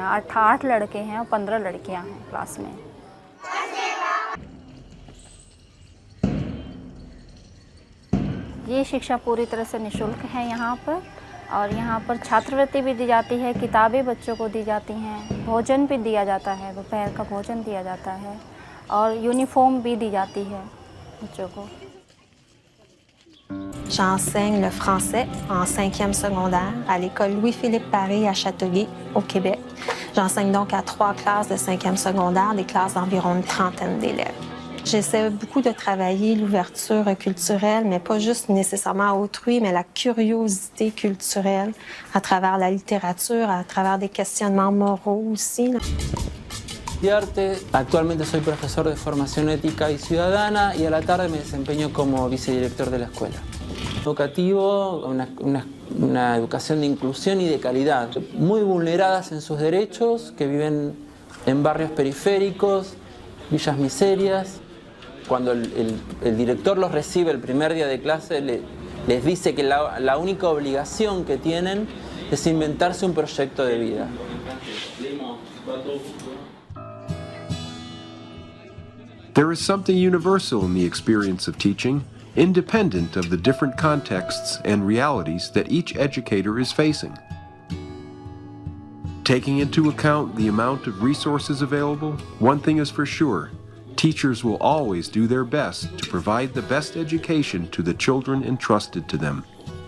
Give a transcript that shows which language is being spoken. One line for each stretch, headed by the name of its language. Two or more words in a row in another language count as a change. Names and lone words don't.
Hindi: 8 लड़के हैं और 15 लड़कियाँ हैं क्लास में। ये शिक्षा पूरी तरह से निःशुल्क है यहाँ पर और यहाँ पर छात्रवृत्ति भी दी जाती है, किताबें बच्चों को दी जाती हैं, भोजन भी दिया जाता है, दोपहर का भोजन दिया जाता है और यूनिफॉर्म भी दी जाती है बच्चों को।
French: J'enseigne le français en 5e secondaire à l'école Louis-Philippe Paré à Châteauguay, au Québec. J'enseigne donc à 3 classes de 5e secondaire, des classes d'environ une trentaine d'élèves. J'essaie beaucoup de travailler l'ouverture culturelle, mais pas juste nécessairement à autrui, mais la curiosité culturelle à travers la littérature, à travers des questionnements moraux aussi.
Spanish: Actualmente soy profesor de formación ética y ciudadana y a la tarde me desempeño como vicedirector de la escuela. Educativo, una educación de inclusión y de calidad, muy vulneradas en sus derechos, que viven en barrios periféricos, villas miserias. Cuando el director los recibe el primer día de clase, les dice que la única obligación que tienen es inventarse un proyecto de vida.
English: There is something universal in the experience of teaching, independent of the different contexts and realities that each educator is facing. Taking into account the amount of resources available, one thing is for sure: teachers will always do their best to provide the best education to the children entrusted to them.